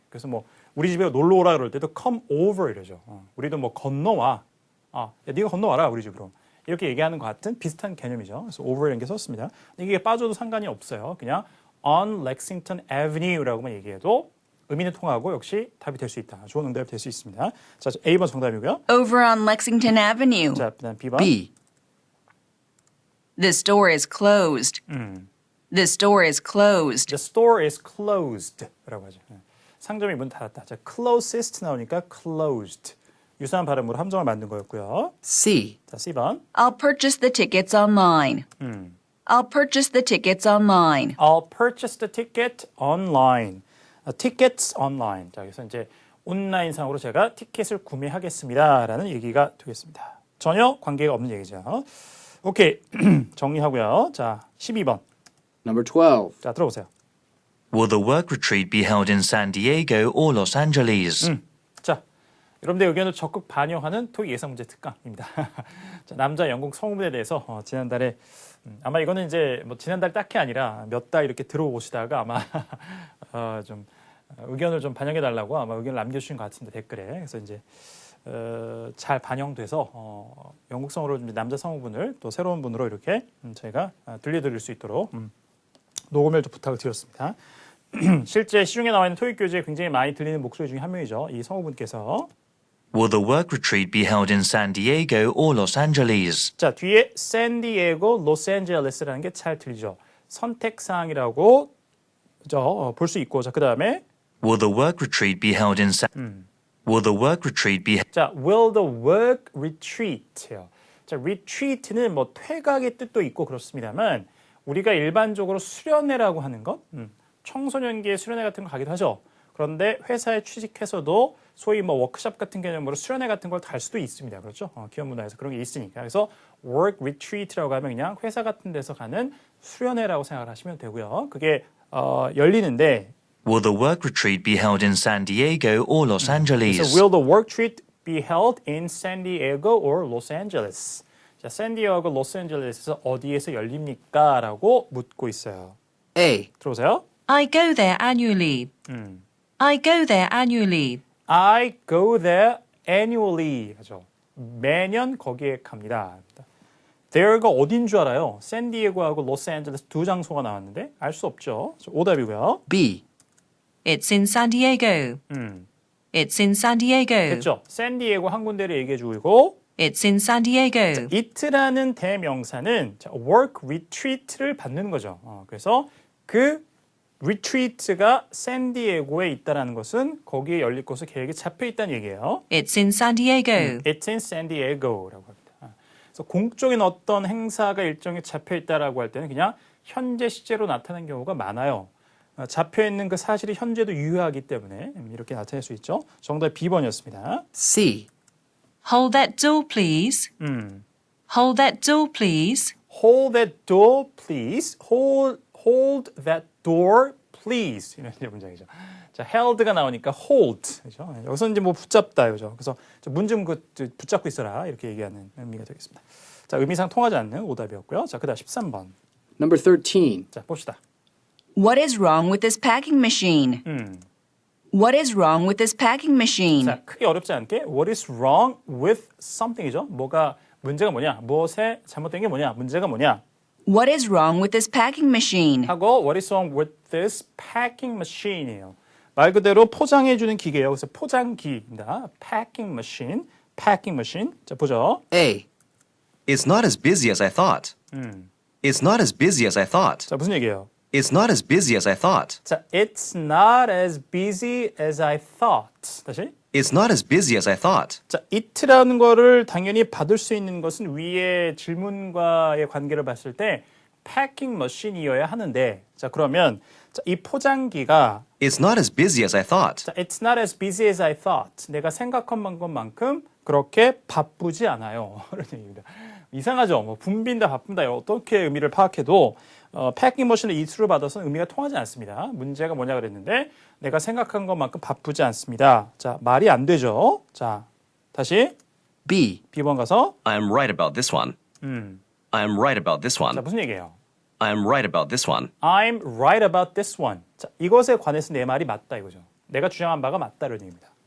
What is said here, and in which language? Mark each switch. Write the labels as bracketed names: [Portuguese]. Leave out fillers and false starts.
[Korean] 그래서 뭐 우리 집에 놀러 오라 그럴 때도 [English] come over [Korean] 이러죠. 우리도 뭐 건너와. 야, 네가 건너와라 우리 집으로. 이렇게 얘기하는 것 같은 비슷한 개념이죠. 그래서 over라는 게 썼습니다. 이게 빠져도 상관이 없어요. 그냥 [English] on Lexington Avenue [Korean] 라고만 얘기해도 의미는 통하고 역시 답이 될 수 있다. 좋은 응답이 될 수 있습니다. 자, A번 정답이고요. [English] Over on Lexington Avenue. [Korean] 자, 그다음 B번. [English] B. The store is closed. The store is closed. The store is closed [Korean] 라고 하죠. 상점이 문 닫았다. 자, closest 나오니까 closed. 유사한 발음으로 함정을 만든 거였고요. [English] C. [Korean] 자, C번. [English] I'll purchase the tickets online. I'll purchase the tickets online. I'll purchase the ticket online. tickets online. [Korean] 자, 그래서 이제 온라인상으로 제가 티켓을 구매하겠습니다라는 얘기가 되겠습니다. 전혀 관계가 없는 얘기죠. 오케이. 정리하고요. 자, 12번. Number 12. 자, 들어보세요. [English] Will the work retreat be held in San Diego or Los Angeles? [Korean] 자, 여러분들의 의견을 적극 반영하는 토익 예상 문제 특강입니다. 자, 남자 영국 성우분에 대해서 지난달에 아마 이거는 이제 뭐 지난달 딱히 아니라 몇 달 이렇게 들어오시다가 아마 좀 의견을 좀 반영해 달라고 아마 의견을 남겨주신 것 같은데 댓글에 그래서 이제 잘 반영돼서 영국 성우로 남자 성우분을 또 새로운 분으로 이렇게 저희가 들려드릴 수 있도록 녹음을 좀 부탁을 드렸습니다. 실제 시중에 나와 있는 토익 교재에 굉장히 많이 들리는 목소리 중에 한 명이죠. 이 성우분께서 [English] Will the work retreat be held in San Diego or Los Angeles? [Korean] 자 뒤에 샌디에고, 로스앤젤레스라는 게 잘 들리죠. 선택사항이라고 볼 수 있고 자 그 다음에 [English] Will the work retreat be held in Will the work retreat be 자 will the work retreat요. [Korean] 자 retreat는 뭐 퇴각의 뜻도 있고 그렇습니다만 우리가 일반적으로 수련회라고 하는 것, 청소년기의 수련회 같은 거 가기도 하죠. 그런데 회사에 취직해서도 소위 뭐 워크숍 같은 개념으로 수련회 같은 걸 갈 수도 있습니다. 그렇죠? 기업 문화에서 그런 게 있으니까. 그래서 work retreat라고 하면 그냥 회사 같은 데서 가는 수련회라고 생각을 하시면 되고요. 그게 열리는데 [English] Will the work retreat be held in San Diego or Los Angeles? [Korean] 그래서 [English] will the work retreat be held in San Diego or Los Angeles? [Korean] 자, 샌디에고, 로스앤젤레스에서 어디에서 열립니까? 라고 묻고 있어요. [English] A. [Korean] 들어오세요. [English] I go there annually. I go there annually. I go there annually [Korean] 하죠. 매년 거기에 갑니다. there가 어딘 줄 알아요? 샌디에고하고 로스앤젤레스 두 장소가 나왔는데 알 수 없죠. 오답이고요. [English] B. It's in San Diego. It's in San Diego. [Korean] 됐죠? 샌디에고 한 군데를 얘기해 주고 [English] It's in San Diego. [Korean] it라는 대명사는 work retreat를 받는 거죠. 그래서 그 retreat가 샌디에고에 있다는 것은 거기에 열릴 곳이 계획에 잡혀 있다는 얘기예요. [English] It's in San Diego. It's in San Diego [Korean] 라고 합니다. 그래서 공적인 어떤 행사가 일정에 잡혀 있다라고 할 때는 그냥 현재 시제로 나타나는 경우가 많아요. 잡혀 있는 그 사실이 현재도 유효하기 때문에 이렇게 나타낼 수 있죠. 정답 B번이었습니다. [English] C. Hold that door, please. Hold that door, please. Hold that door, please. Hold that door, please. [Korean] 이런 문장이죠. 자, held가 나오니까 hold. 그죠? 여기서 이제 뭐 붙잡다, 그죠? 그래서 문 좀 붙잡고 있어라 이렇게 얘기하는 의미가 되겠습니다. 자, 의미상 통하지 않는 오답이었고요. 자, 그다음 13번. [English] Number 13. [Korean] 자, 봅시다. [English] What is wrong with this packing machine? What is wrong with this packing machine? [Korean] 자, 크게 어렵지 않게 [English] What is wrong with something이죠? [Korean] 뭐가 문제가 뭐냐? 무엇에 잘못된 게 뭐냐? 문제가 뭐냐? [English] What is wrong with this packing machine? [Korean] 하고 [English] What is wrong with this packing machine이에요. [Korean] 말 그대로 포장해 주는 기계예요. 그래서 포장기입니다. packing machine, packing machine. 자, 보죠. [English] A. It's not as busy as I thought. It's not as busy as I thought. [Korean] 자, 무슨 얘기예요? [English] It's not as busy as I thought. 자, it's not as busy as I thought. [Korean] 다시. [English] It's not as busy as I thought. [Korean] 자, it라는 거를 당연히 받을 수 있는 것은 위의 질문과의 관계를 봤을 때 packing machine이어야 하는데 자, 그러면 자, 이 포장기가 [English] It's not as busy as I thought. 자, it's not as busy as I thought. [Korean] 내가 생각한 것만큼 그렇게 바쁘지 않아요. 그런 얘기입니다. 이상하죠? 뭐 붐빈다, 바쁜다 어떻게 의미를 파악해도 패킹 머신의 it를 받아서는 의미가 통하지 않습니다. 문제가 뭐냐 그랬는데 내가 생각한 것만큼 바쁘지 않습니다. 자, 말이 안 되죠. 자, 다시 [English] B. [Korean] B번 가서 [English] I am right about this one. I am right about this [Korean] 자, [English] one. [Korean] 무슨 얘기예요? [English] I am right about this one. I'm right about this one. [Korean] 자, 이것에 관해서 내 말이 맞다 이거죠. 내가 주장한 바가 맞다는 얘기입니다.